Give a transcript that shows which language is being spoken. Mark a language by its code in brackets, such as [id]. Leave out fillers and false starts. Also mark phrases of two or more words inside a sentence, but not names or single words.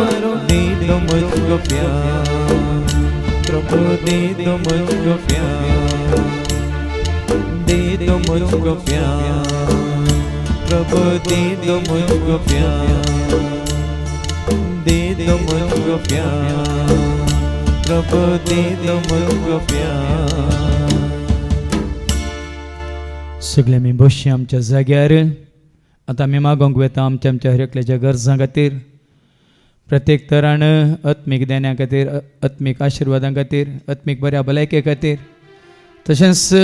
[hi] दे दो मुझको प्यार, प्रभु दे दो मुझको प्यार, दे दो मुझको प्यार, प्रभु दे दो मुझको प्यार, दे दो मुझको प्यार, प्रभु दे दो मुझको प्यार। [kok] सगळे आमी बसची आमच्या जाग्यार. आतां आमी मागोंक वेता आमच्या आमच्या हर एकल्याच्या गरजां खातीर, प्रत्येक तरान आत्मीक देण्या खातीर, आत्मीक आशिर्वादां खातीर, आत्मीक बऱ्या भलायके खातीर,